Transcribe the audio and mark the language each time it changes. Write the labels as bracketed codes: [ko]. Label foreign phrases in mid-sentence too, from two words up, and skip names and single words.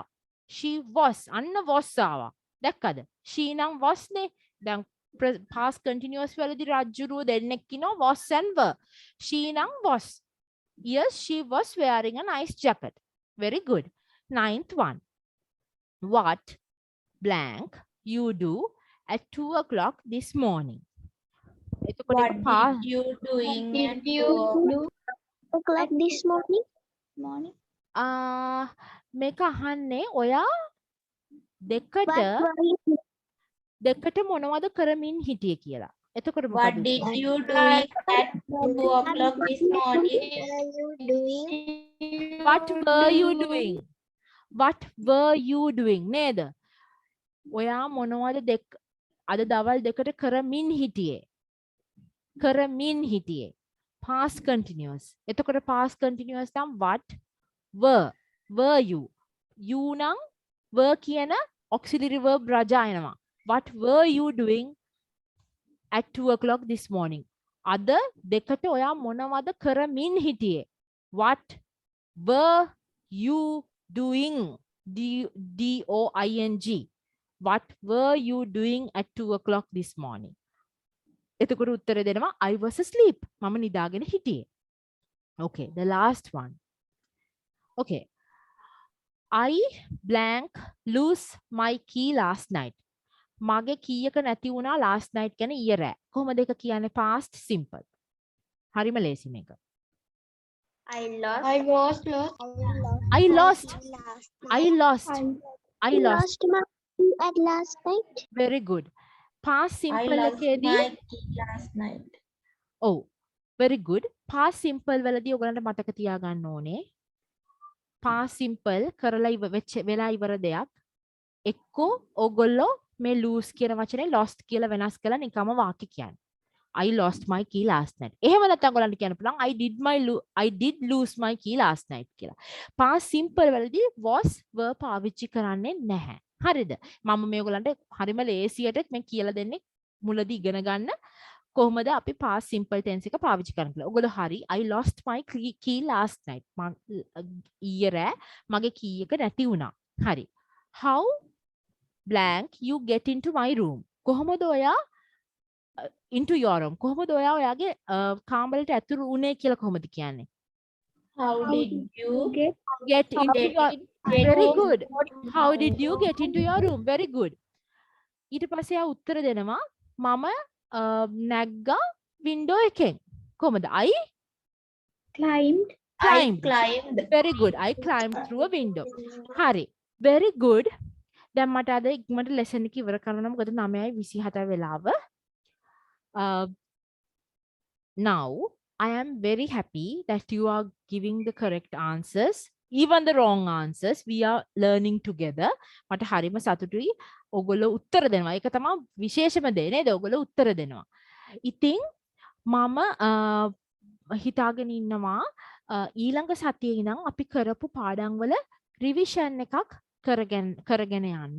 [en] She was [si] අන්න was ආවා. දැක්කද? she නම් was නේ. දැන් [en] past continuous [si] වලදී රජ්ජුරුව දෙන්නෙක් ඉන්නවා [en] was and were. she නම් was. Yes, she was wearing a nice jacket. Very good. 9th one. What blank you do at 2 o'clock this morning? What did you doing at 2 o'clock this morning? [si] මේක අහන්නේ ඔයා දෙකට මොනවද කරමින් හිටියේ කියලා. එතකොට [en] What did you doing at 2 o'clock this morning? What were you doing? What were you doing? [si] නේද? ඔයා මොනවද අද දවල් දෙකට කරමින් හිටියේ? කරමින් හිටියේ. [en] past continuous. එතකොට past continuous නම් what were you? [si] you නම් were කියන [en] auxiliary verb [si] රජා එනවා. [en] What were you doing at 2 o'clock this morning? [si] අද දෙකට ඔයා මොනවද කරමින් හිටියේ? [en] What were you doing? D-O-I-N-G. what were you doing at 2 o'clock this morning? [si] එතකොට උත්තර දෙනවා [en] I was asleep. [si] මම නිදාගෙන හිටියේ. [en] Okay, the last one. Okay. I blank lose my key last night. [si] මගේ key එක නැති වුණා [en] last night [si] කියන්නේ ඊයේ රෑ. කොහොමද ඒක කියන්නේ [en] past simple? [si] හරිම ලේසි මේක. [en] I lost. I was lost. I lost. I lost. I lost. Lost my key at last night. Very good. Past I simple lost [si] එකේදී [en] my key last night. [si] ඔව්. [en] Very good. Past simple [si] වලදී ඔයගලන්ට මතක තියාගන්න ඕනේ. [en] Past simple [si] කරලා වෙලා ඉවර දෙයක් එක්කෝ ඔයගොල්ලෝ මේ lose කියන වචනේ lost කියලා වෙනස් කරලා නිකම්ම වාක්‍ය කියන්නේ. [en] I lost my key last night. [si] එහෙම නැත්නම් ඔයගලන්ට කියන්න පුළුවන් [en] I did lose my key last night [si] කියලා. [en] Past simple [si] වලදී [en] was were [si] පාවිච්චි කරන්නේ නැහැ. හරිද? මම මේ ඔයගලන්ට හරිම ලේසියට මේ කියලා දෙන්නේ මුලදී ඉගෙන ගන්න කොහොමද අපි [en] past simple tense [si] එක පාවිච්චි කරන්න කියලා. [en] ඔයගොල්ලෝ හරි I lost my key last night. [si] ඊයේ රෑ මගේ key එක නැති වුණා. හරි. [en] How blank you get into my room? [si] කොහොමද ඔයා [en] into your room? [si] කොහොමද ඔයා ඔයාගේ කාමරයට ඇතුළු වුණේ කියලා කොහොමද කියන්නේ? [en] How did you Get into your very good. How did you get into your room? Very good. [si] ඊට පස්සේ ආ උත්තර දෙනවා මම නැග්ගා window එකෙන්. කොහොමද? [en] I Climbed. I climbed. Very good. I climbed through a window. හරි. Very good. [si] දැන් මට අද ඉක්මනට lesson එක ඉවර කරන්න මොකද 9:27 වෙලාව. [en] Now I am very happy that you are giving the correct answers. Even the wrong answers, we are learning together. [si] මට හරිම සතුටුයි. ඔයගොල්ලෝ උත්තර දෙනවා. ඒක තමයි විශේෂම දේ නේද? ඔයගොල්ලෝ උත්තර දෙනවා. ඉතින් මම හිතාගෙන ඉන්නවා ඊළඟ සතියේ ඉඳන් අපි කරපු පාඩම් වල රිවිෂන් එකක් කරගෙන යන්න.